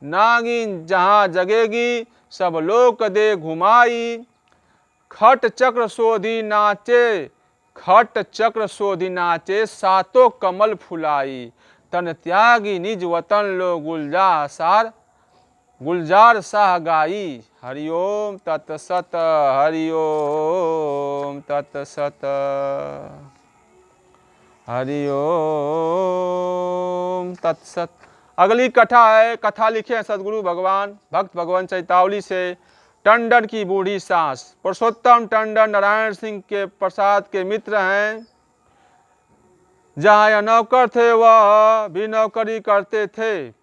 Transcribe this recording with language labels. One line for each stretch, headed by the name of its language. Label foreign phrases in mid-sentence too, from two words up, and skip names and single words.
Hindi: नागिन जहाँ जगेगी सब लोक दे घुमाई। खट चक्र शोधी नाचे, खट चक्र शोधी नाचे, सातों कमल फुलाई। तन त्यागी निज वतन लो गुलजार शाह गाई।
Sanskrit: हरिओम तत्सत, हरिओम तत्सत, हरिओम तत्सत।
Hindi: अगली कथा है, कथा लिखे हैं सदगुरु भगवान भक्त भगवान चैतावली से। टंडन की बूढ़ी सास। पुरुषोत्तम टंडन नारायण सिंह के प्रसाद के मित्र हैं। जहाँ यह नौकर थे वह भी नौकरी करते थे।